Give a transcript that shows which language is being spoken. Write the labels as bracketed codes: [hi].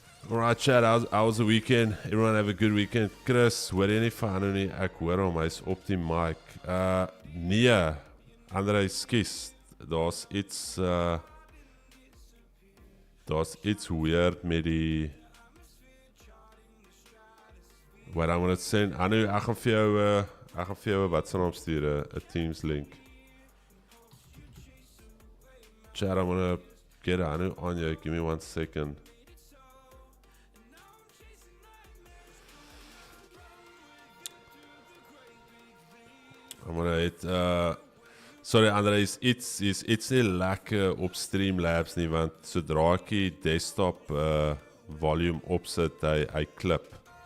[en] Alright chat, how was the weekend? Everyone have a good weekend. [af] Chris, hoor jy nie van Anu nie? Ek hoor hom, hy's op die mic. Nee, André, skus. Daar's iets weird met die... [en] What I'm gonna send, [af] Anu, ek gaan vir jou wat se naam stuur, 'n Teams link. [en] Chat, I'm gonna get Anu on you, give me 1 second. I'm gonna hit, sorry [af] André, iets nie lekker op Streamlabs nie, want sodra ek die desktop volume opsit, hy klip.